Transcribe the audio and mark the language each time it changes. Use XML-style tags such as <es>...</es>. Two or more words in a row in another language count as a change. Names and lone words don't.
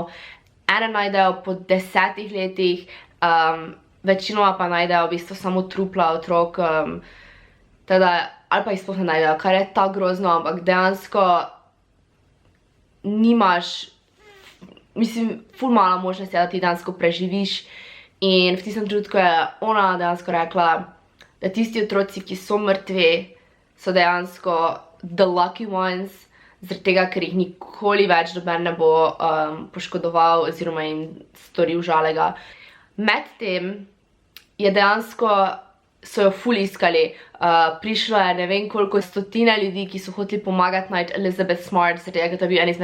<sl>Ene najdejo po 10 letih, večinoma pa najdejo v bistvu samo trupla otrok, teda, ali pa jih sploh ne najdejo, kar je tako grozno, ampak dejansko nimaš, mislim, ful malo možnosti, da ti dejansko preživiš. In v tistem trenutku je ona dejansko rekla, da tisti otroci, ki so mrtvi, so dejansko</sl> <en>the lucky ones,</en> <sl>zaradi tega, ker jih nikoli več noben ne bo poškodoval oziroma jim storil žalega. Medtem je dejansko, so jo ful iskali, prišlo je ne vem koliko stotine ljudi, ki so hoteli pomagati najti Elizabeth Smart, zaradi tega, ker to je bil en</sl>